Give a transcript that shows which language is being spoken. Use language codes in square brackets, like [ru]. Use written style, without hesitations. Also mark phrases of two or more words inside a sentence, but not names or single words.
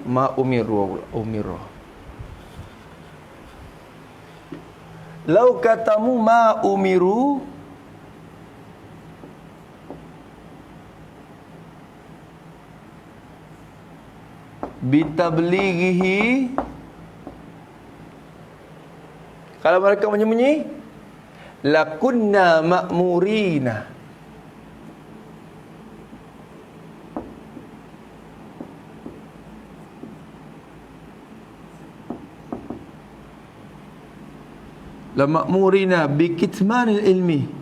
[ar] lau katamu ma umiru bitablighihi, [ms] kalau mereka menyembunyi, [ar] lakunna ma'murina, la ma'murina bi kitmanil ilmi,